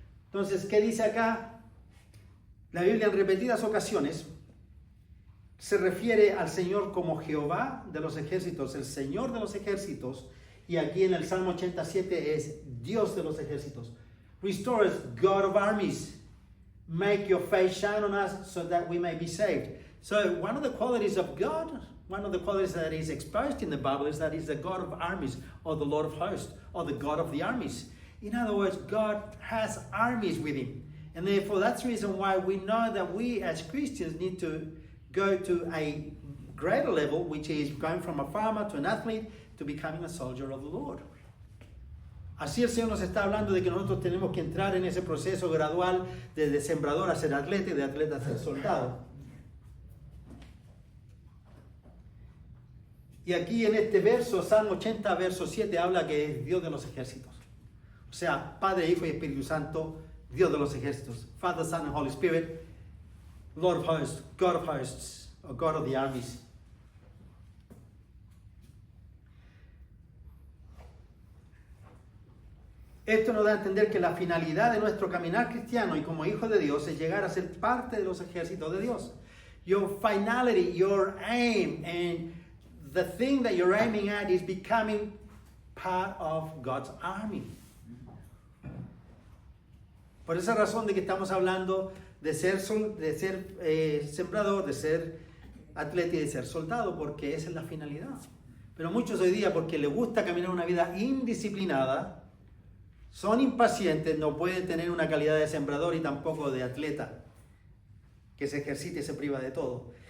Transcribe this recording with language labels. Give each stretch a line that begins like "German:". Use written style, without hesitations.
Spanish: Entonces, ¿qué dice acá? La Biblia en repetidas ocasiones se refiere al Señor como Jehová de los ejércitos, el Señor de los ejércitos, y aquí en el Salmo 87 es Dios de los ejércitos.
English: Restore us, God of armies. Make your face shine on us so that we may be saved. So one of the qualities of God, one of the qualities that is expressed in the Bible is that he's the God of armies, or the Lord of hosts, or the God of the armies. In other words, God has armies with him. And therefore that's the reason why we know that we as Christians need to go to a greater level, which is going from a farmer to an athlete to becoming a soldier of the Lord.
Spanish: Así el Señor nos está hablando de que nosotros tenemos que entrar en ese proceso gradual de sembrador a ser atleta y de atleta a ser soldado. Y aquí en este verso, Salmo 80, verso 7, habla que es Dios de los ejércitos. O sea, Padre, Hijo y Espíritu Santo, Dios de los ejércitos.
English: Father, Son and Holy Spirit, Lord of hosts, God of hosts, or God of the armies.
Spanish: Esto nos da a entender que la finalidad de nuestro caminar cristiano y como hijos de Dios es llegar a ser parte de los ejércitos de Dios.
English: Your finality, your aim, and the thing that you're aiming at is becoming part of God's army.
Spanish: Por esa razón de que estamos hablando de ser sembrador, de ser atleta y de ser soldado, porque esa es la finalidad. Pero muchos hoy día, porque les gusta caminar una vida indisciplinada, son impacientes, no pueden tener una calidad de sembrador y tampoco de atleta que se ejercita y se priva de todo.